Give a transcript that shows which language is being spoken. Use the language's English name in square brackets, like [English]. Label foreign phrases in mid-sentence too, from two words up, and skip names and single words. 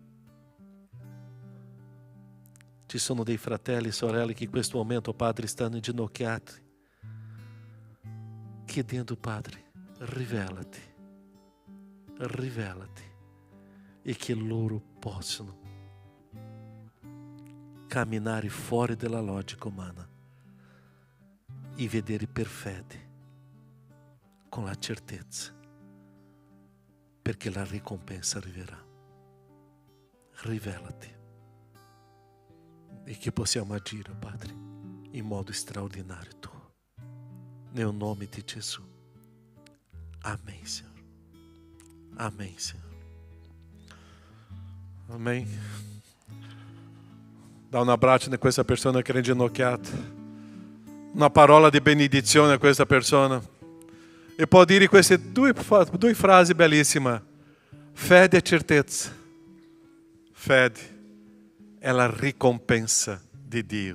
[Italian] Ci sono dei fratelli e sorelle che in questo momento, Padre, stanno inginocchiati, chiedendo, Padre, rivelati e che loro possano camminare fuori dalla logica umana e vedere per fede, con la certezza, perché la ricompensa arriverà. Rivelati e che possiamo agire, Padre, in modo straordinario Tuo. Nel nome di Gesù. [Portuguese] Amém, Senhor. Amém, Senhor. Amém. [Italian] Dá un abbraccio a questa persona che è inginocchiata. Una parola di benedizione a questa persona. E può dire queste due frasi bellissime. Fede e certezza. Fede è la ricompensa di Dio.